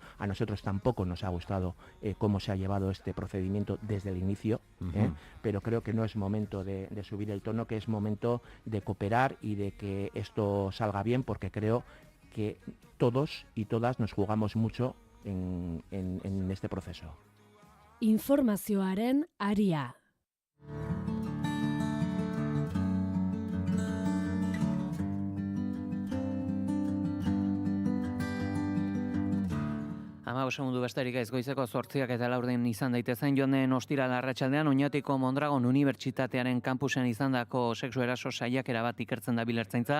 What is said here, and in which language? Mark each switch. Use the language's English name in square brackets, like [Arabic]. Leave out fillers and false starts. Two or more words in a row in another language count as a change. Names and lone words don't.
[Spanish] A nosotros tampoco nos ha gustado cómo se ha llevado este procedimiento desde el inicio, pero creo que no es momento de subir el tono, que es momento de cooperar y de que esto salga bien, porque creo que todos y todas nos jugamos mucho en este proceso. [Basque] Informazioaren aria. Segundu besterik ez goizeko 8 eta 4 izan daitezen joan den ostiral arratsaldean Oñatiko Mondragon Unibertsitatearen kampusen izandako sexu eraso saiakera bat ikertzen dabil Ertzaintza.